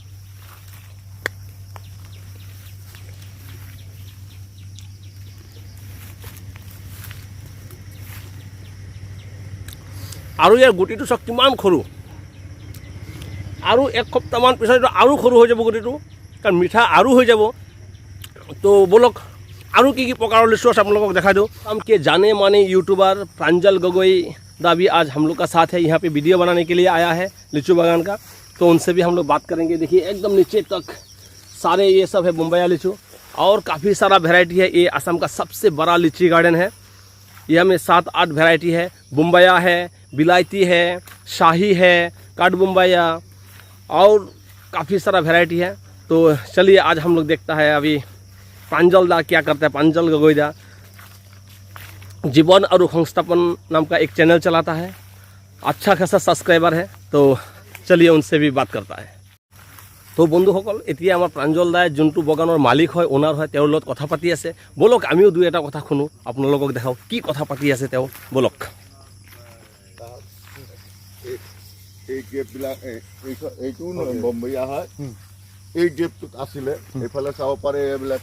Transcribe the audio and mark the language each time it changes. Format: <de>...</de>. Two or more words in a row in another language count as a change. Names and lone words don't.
<as>আৰু ইয়াৰ গুটিটো চাওক কিমান সৰু, আৰু এক সপ্তাহমান পিছত আৰু সৰু হৈ যাব গুটিটো, কাৰণ মিঠা আৰু হৈ যাব। তো বলক আৰু কি কি প্ৰকাৰৰ লিচু আছে আপোনালোকক দেখাই দিওঁ।</as> <hi>हम के जाने माने यूट्यूबर प्रांजल गगोई दा भी आज हम लोग का साथ है, यहाँ पे वीडियो बनाने के लिए आया है लीचू बागान का। तो उनसे भी हम लोग बात करेंगे। देखिए एकदम नीचे तक सारे ये सब है बम्बैया लीचू, और काफ़ी सारा वेराइटी है। ये असम का सबसे बड़ा लीची गार्डन है, यह में 7-8 वेराइटी है। बम्बैया है, बिलायती है, शाही है, काट बम्बैया, और काफ़ी सारा वेराइटी है। तो चलिए आज हम लोग देखता है अभी प्रांजल दा क्या करता है। प्रांजल गगोई दा जीवन और संस्थापन नाम का एक चैनल चलाता है, अच्छा खासा सब्सक्राइबर है। तो चलिए उनसे भी बात करता है।</hi> <as>तो বন্ধুসকল, এতিয়া আমাৰ প্ৰাঞ্জল দাই যোনটো বাগানৰ মালিক হয়, ওনাৰ হয়, তেওঁৰ লগত কথা পাতি আছে। বলক আমিও 2-এটা কথা শুনো, আপোনালোকক দেখাওঁ কি কথা পাতি আছে তেওঁ। বলক। এই গেপবিলাক এইটো বম্বৈয়া হয়, এই গেপটোত আছিলে, এইফালে চাব পাৰে এইবিলাক</as>